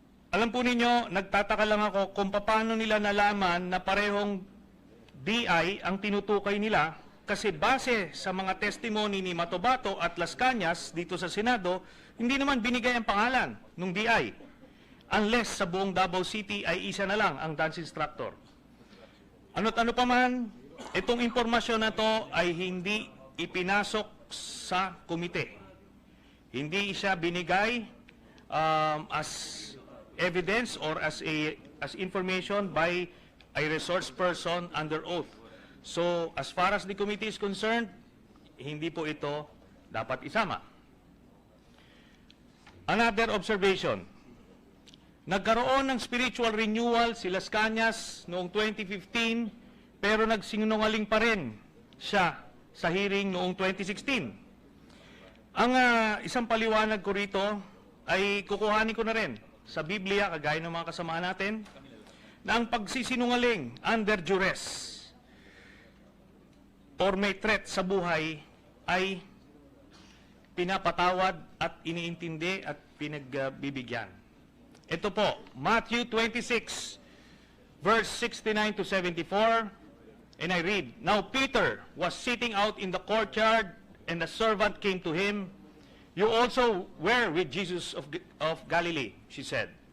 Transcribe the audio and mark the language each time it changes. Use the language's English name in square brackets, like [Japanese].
[Filipino] Alam po ninyo, nagtataka lang ako kung paano nila nalaman na parehong DI ang tinutukoy nila, kasi base sa mga testimony ni Matobato at Las Cañas dito sa Senado, hindi naman binigay ang pangalan ng DI. Unless sa buong Davao City ay isa na lang ang dance instructor. Ano't ano pa man, itong impormasyon na to ay hindi ipinasok sa komite. Hindi siya binigay [English] as evidence or as information by a resource person under oath. [Filipino] So, [English] as far as the committee is concerned, [Filipino] hindi po ito dapat isama. [English] Another observation. [Filipino] Nagkaroon ng spiritual renewal si Las Cañas noong 2015, pero nagsinungaling pa rin siya sa hearing noong 2016. Ang isang paliwanag ko rito ay kukuhanin ko na rin sa Biblia, kagaya ng mga kasamaan natin, na ang pagsisinungaling [English] under duress [Filipino] or may threat sa buhay ay pinapatawad at iniintindi at pinagbibigyan. Ito po, [English] Matthew 26, verse 69 to 74, and I read, "Now Peter was sitting out in the courtyard, and the servant came to him. 'You also were with Jesus of Galilee,' she said.